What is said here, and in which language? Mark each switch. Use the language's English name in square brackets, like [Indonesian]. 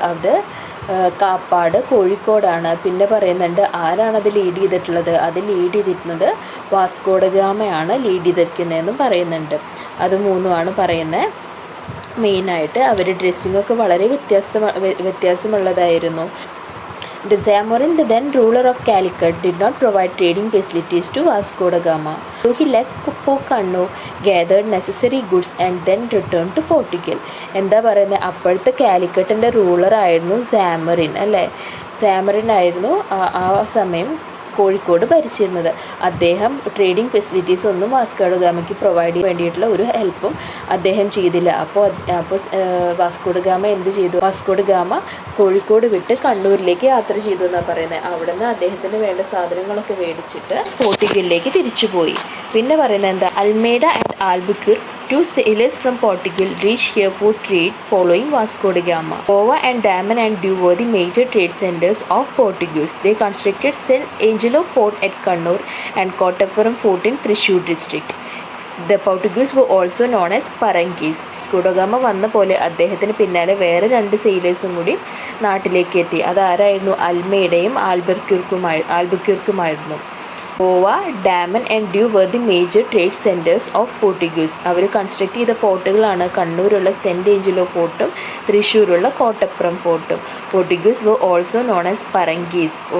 [Malayalam] അത് കാപ്പാട്, കോഴിക്കോടാണ്. പിന്നെ പറയുന്നുണ്ട് ആരാണത് ലീഡ് ചെയ്തിട്ടുള്ളത്? അത് ലീഡ് ചെയ്തിരുന്നത് വാസ്കോ ഡ ഗാമയാണ് ലീഡ് ചെയ്തിരിക്കുന്നതെന്നും പറയുന്നുണ്ട്. അത് മൂന്നുമാണ് പറയുന്നത്. മെയിനായിട്ട് അവർ ഡ്രസ്സിങ്ങൊക്കെ വളരെ വ്യത്യാസമുള്ളതായിരുന്നു. [English] The Zamorin, the then ruler of Calicut, did not provide trading facilities to Vasco da Gama. So he left for Kannur, gathered necessary goods and then returned to Portugal. [Malayalam] എന്താ പറയുന്നത്? അപ്പോഴത്തെ കാലിക്കറ്റിൻ്റെ റൂളറായിരുന്നു സാമറിൻ അല്ലേ? സാമറിൻ ആയിരുന്നു ആ സമയം കോഴിക്കോട് ഭരിച്ചിരുന്നത്. അദ്ദേഹം ട്രേഡിംഗ് ഫെസിലിറ്റീസ് ഒന്നും വാസ്കോ ഡ ഗാമയ്ക്ക് പ്രൊവൈഡ് ചെയ്യാൻ വേണ്ടിയിട്ടുള്ള ഒരു ഹെൽപ്പും അദ്ദേഹം ചെയ്തില്ല. അപ്പോൾ വാസ്കോ ഡ ഗാമ എന്ത് ചെയ്തു? വാസ്കോ ഡ ഗാമ കോഴിക്കോട് വിട്ട് കണ്ണൂരിലേക്ക് യാത്ര ചെയ്തു എന്നാണ് പറയുന്നത്. അവിടെ നിന്ന് അദ്ദേഹത്തിന് വേണ്ട സാധനങ്ങളൊക്കെ മേടിച്ചിട്ട് പോർട്ടുഗലിലേക്ക് തിരിച്ചുപോയി. പിന്നെ പറയുന്നത് എന്താ? [English] Almeida and Albuquerque, 2 sailors from Portugal reached here for trade following Vasco da Gama. Goa and Daman and Diu were the major trade centers of Portuguese. They constructed San Angelo Fort at Kannur and Kottappuram Fort in Thrissur district. The Portuguese were also known as Parangis. [Malayalam] Vasco da Gama വന്ന പോലെ അദ്ദേഹത്തിന് പിന്നാലെ വേറെ 2 സെയിലേഴ്സും കൂടി നാട്ടിലേക്ക് എത്തി. അതാരായിരുന്നു? അൽമേഡയും ആൽബുക്യൂർക്കുമായിരുന്നു. [English] Goa, Daman and Diu were the major trade centers of Portuguese. [Malayalam] Our construct ചെയ്ത ഫോർട്ടുകളാണ് കണ്ണൂരുള്ള cent Angelo ഫോർട്ടും തൃശ്ശൂരുള്ള Kottappuram ഫോർട്ടും. [English] Portuguese were also known as Parangis.